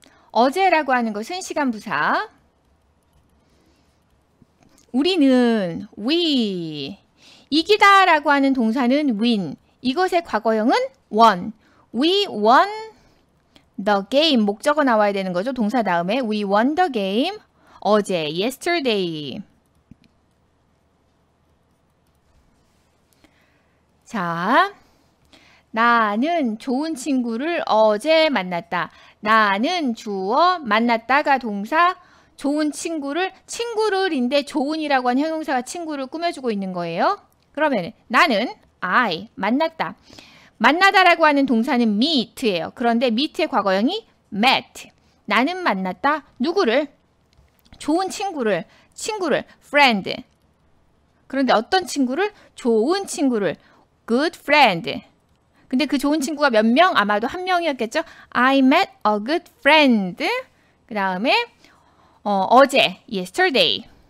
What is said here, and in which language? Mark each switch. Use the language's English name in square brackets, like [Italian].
[Korean] 어제라고 하는 것은 시간부사. 우리는 we. 이기다라고 하는 동사는 win. 이것의 과거형은 won. [English] We won the game. [Korean] 목적어 나와야 되는 거죠. 동사 다음에 [English] we won the game. [Korean] 어제 yesterday. 자, 나는 좋은 친구를 어제 만났다. 나는 주어, 만났다가 동사, 좋은 친구를인데 좋은이라고 한 형용사가 친구를 꾸며주고 있는 거예요. 그러면 나는 I, 만났다. 만나다라고 하는 동사는 meet예요. 그런데 meet의 과거형이 met. 나는 만났다. 누구를? 좋은 친구를, friend. 그런데 어떤 친구를? 좋은 친구를, good friend. 근데 그 좋은 친구가 몇 명? 아마도 한 명이었겠죠? [English] I met a good friend. [Korean] 그 다음에 어제, [English] yesterday.